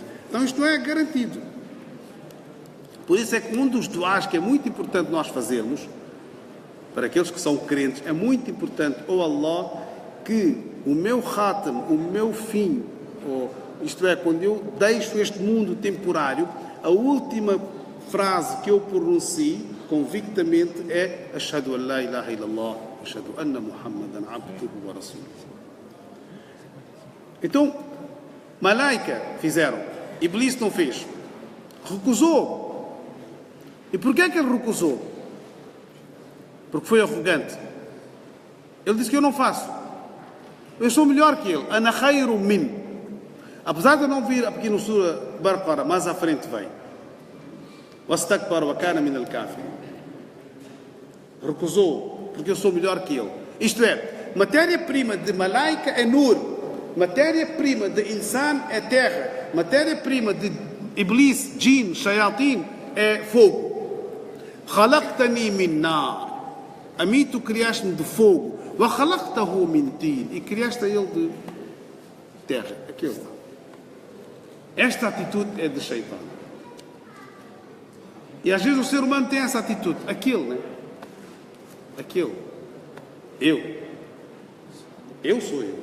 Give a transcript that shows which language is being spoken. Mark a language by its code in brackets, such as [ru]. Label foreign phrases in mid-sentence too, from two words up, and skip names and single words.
[pt] Então isto não é garantido. Por isso é que um dos duás que é muito importante nós fazermos, para aqueles que são crentes, é muito importante, ó Allah, que o meu khatam, o meu fim, isto é, quando eu deixo este mundo temporário, a última frase que eu pronuncio convictamente é [ar] أشهد أن لا إله إلا الله، أشهد أن محمدا عبده ورسوله. [pt] Então, malaika fizeram, Iblis não fez, recusou. E porquê é que ele recusou? porque foi arrogante. Ele disse que eu não faço. Eu sou melhor que ele. [ar] أنا خير من. [pt] Apesar de eu não vir aqui no Sura Baqara, mais à frente vem. [ar] واستكبر وكان من الكافر. [pt] Recusou, porque eu sou melhor que ele. Isto é, matéria-prima de malaika é nur. Matéria-prima de insan é terra. Matéria-prima de iblis, jinn, shayatin é fogo. [ar] خلقتني من نار. [pt] A mim tu criaste-me de fogo. [ar] وخلقته من طين. [pt] E criaste a ele de terra. Aquilo. Esta atitude é de Shaitan. E às vezes o ser humano tem essa atitude. Aquilo, né? Aquilo. Eu sou eu.